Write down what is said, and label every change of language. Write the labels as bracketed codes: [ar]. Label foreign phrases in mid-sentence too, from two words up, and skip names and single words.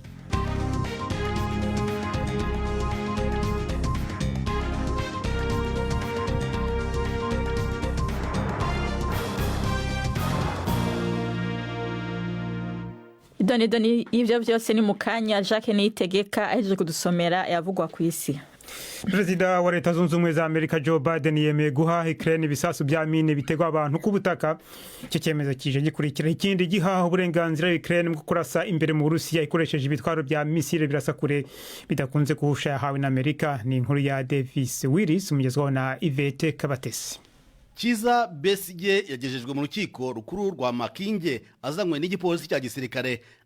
[rn] Doni ivyo vyose ni mukanya Jacques Niyitegeka ahejeje kudusomera yavugwa ku isi. Perezida wa Leta Zunze Ubumwe za Amerika Joe Biden yemeye guha Ukraine ibisasu bya mine bitegwa abantu ku butaka. Icyo cyemezo kije gikurikira ikindi gihaho uburenganzira Ukraine mu kurasa imbere mu Burusiya ikoresheje ibitwaro bya misile birasa kure bidakunze guhusha yahawe na Amerika. Ni inkuru ya Davis Willis umugezwaho na Yvette Kabatesi. Kiza Besigye yagejejwe mu rukiko rukuru rwa Makinge azanywe n'igipolisi cya gisirikare.